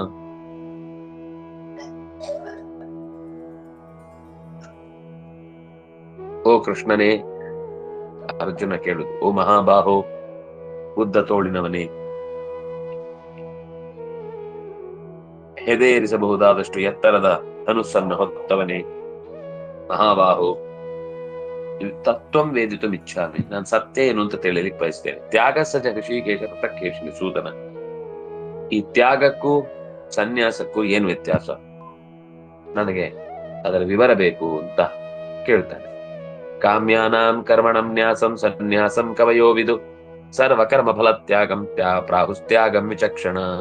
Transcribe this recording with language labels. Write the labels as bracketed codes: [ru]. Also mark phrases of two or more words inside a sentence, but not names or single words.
[kn] ಓ ಕೃಷ್ಣನೇ, ಅರ್ಜುನ ಕೇಳುದು, ಓ ಮಹಾಬಾಹೋ, ಉದ್ದ ತೋಳಿನವನೇ, ಹೆದೆಯೇರಿಸಬಹುದಾದಷ್ಟು ಎತ್ತರದ ಧನುಸ್ಸನ್ನು ಹೊತ್ತವನೇ, [sa] ಮಹಾಬಾಹೋ, ತತ್ವಂ ವೇದಿತು ಇಚ್ಛಾಮಿ, [kn] ನಾನು ಸತ್ಯ ಏನು ಅಂತ ತಿಳಿಯಲಿಕ್ಕೆ ಬಯಸ್ತೇನೆ. [sa] ತ್ಯಾಗ ಸಜ ಋಷಿಕೇಶ ಪೃಥಕ್ಕೇಶಿನಿ ಸೂದನ. [kn] ಈ ತ್ಯಾಗಕ್ಕೂ ಸನ್ಯಾಸಕ್ಕೂ ಏನು ವ್ಯತ್ಯಾಸ, ನನಗೆ ಅದರ ವಿವರ ಬೇಕು ಅಂತ ಕೇಳ್ತಾನೆ. [sa] ಕಾಮ್ಯಾನಾಂ ಕರ್ಮಣಂ ನ್ಯಾಸಂ ಸನ್ಯಾಸಂ ಕವಯೋ ವಿದು ಸರ್ವಕರ್ಮ ಫಲ ತ್ಯಾಗಂ ಪ್ರಾಹುಸ್ತ್ಯಾಗಂ ವಿಚಕ್ಷಣ.